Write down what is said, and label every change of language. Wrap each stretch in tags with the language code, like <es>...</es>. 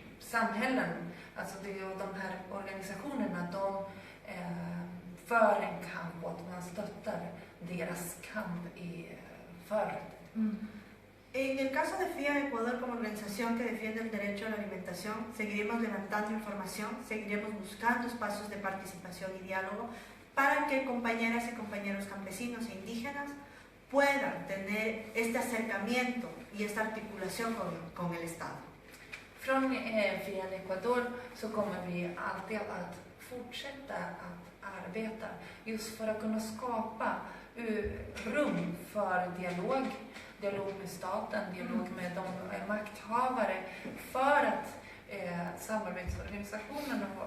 <sv>samhällen, alltså det är ju de här organisationerna, de för en kamp och att man stöttar deras kamp för.</sv> <es>En el caso de FIA Ecuador como organización que defiende el derecho a la alimentación, seguiremos levantando información, seguiremos buscando espacios de participación y diálogo para que compañeras y compañeros campesinos e indígenas puedan tener este acercamiento y esta articulación con el Estado.</es> <sv>Från FIA Ecuador så kommer vi alltid att fortsätta att arbeta just för att kunna skapa rum för dialog med staten, dialog med de makthavare, för att samarbetsorganisationerna</sv>